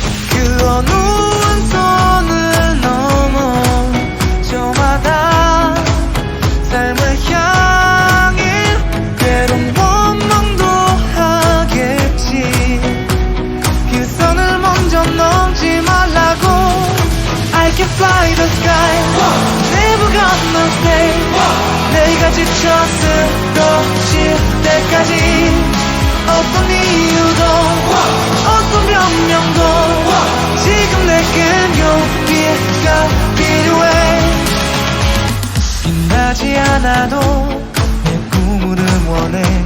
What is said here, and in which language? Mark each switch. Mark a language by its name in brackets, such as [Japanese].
[Korean] 그 어느 한 선을 넘어 저마다 삶을 향해 때론 원망도 하겠지. 그 선을 먼저 넘지 말라고. [English] I can fly the sky, never gonna stay. [Korean] 내가 지쳐 쓰러질 때까지 어떤 이유도 어떤 변명도 지금 내겐 용기가 필요해. 빛나지 않아도 내 꿈을 응원해.